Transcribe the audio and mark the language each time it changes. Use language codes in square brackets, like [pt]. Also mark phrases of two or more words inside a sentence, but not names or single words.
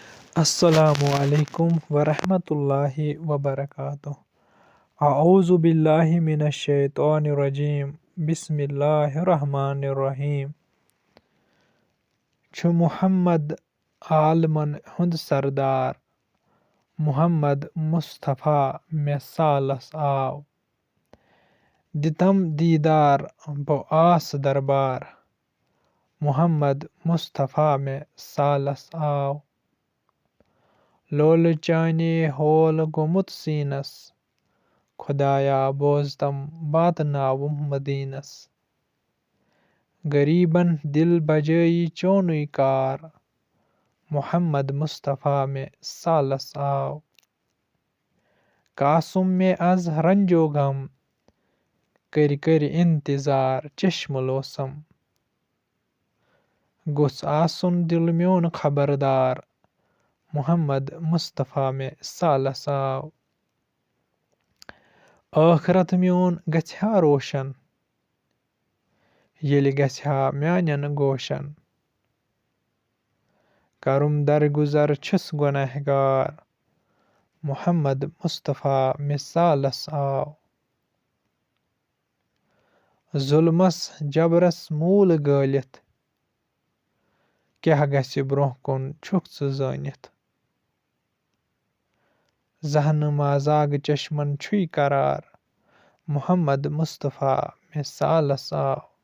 [ar] السلام عليكم ورحمة الله وبركاته. أعوذ بالله من الشيطان الرجيم. بسم الله الرحمن الرحيم. [ks] छु मुहम्मद आलमन हुंद सरदार, मुहम्मद मुस्तफ़ा मे सालस आव। दितम दीदार बो आस दरबार, मुहम्मद मुस्तफ़ा मे सालस आव। लोल चाने होल गोमुत सीनस, खुदाया बोजतम बातनावुम मदीनस। गरीबन दिल बजई चोनुई कार, मुहम्मद मुस्तफ़ा मे सालस आव। कासुम में अज रंजो गम, करि करि इंतजार चश्म लोसम। गोस आसुन दिल म्योन खबरदार, मुहम्मद मुस्तफ़ा मे सालस आव। आखरत म्योन गछा रोशन, येलि गछा म्यानन गोशन। करुम दरगुजर छुस गुनहगार, मुहम्मद मुस्तफ़ा मे सालस आव। जुल्मस जबरस मूल गलित, क्या गछि ब्रोह कुन छुक छु जानित। जहनुमा जाग चश्मन छुई करार, मुहम्मद मुस्तफ़ा मे सालस आव।